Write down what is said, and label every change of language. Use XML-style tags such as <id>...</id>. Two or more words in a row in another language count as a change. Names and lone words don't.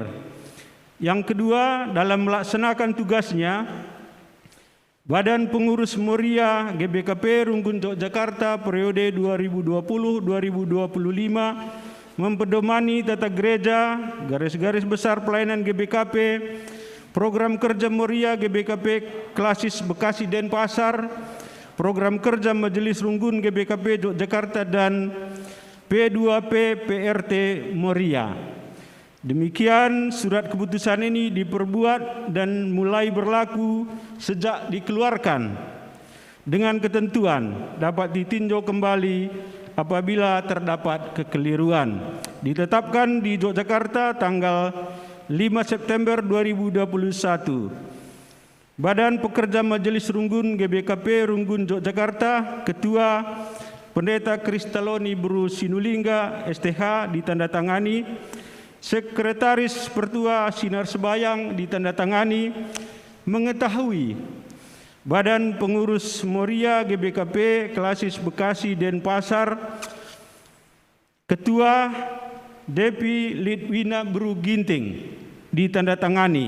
<id>Yang kedua, dalam melaksanakan tugasnya, Badan Pengurus Moria GBKP Runggun Yogyakarta periode 2020-2025 mempedomani tata gereja, garis-garis besar pelayanan GBKP, program kerja Moria GBKP Klasis Bekasi Denpasar, program kerja Majelis Runggun GBKP Yogyakarta, dan P2P PRT Moria. Demikian surat keputusan ini diperbuat dan mulai berlaku sejak dikeluarkan dengan ketentuan dapat ditinjau kembali apabila terdapat kekeliruan. Ditetapkan di Yogyakarta tanggal 5 September 2021. Badan Pekerja Majelis Runggun GBKP Runggun Yogyakarta, Ketua Pendeta Kristaloni Bru Sinulingga STH ditandatangani, Sekretaris Pertua Sinar Sebayang ditandatangani, mengetahui Badan Pengurus Moria GBKP Klasis Bekasi Denpasar, Ketua Depi Litwina Bru Ginting ditandatangani.</id>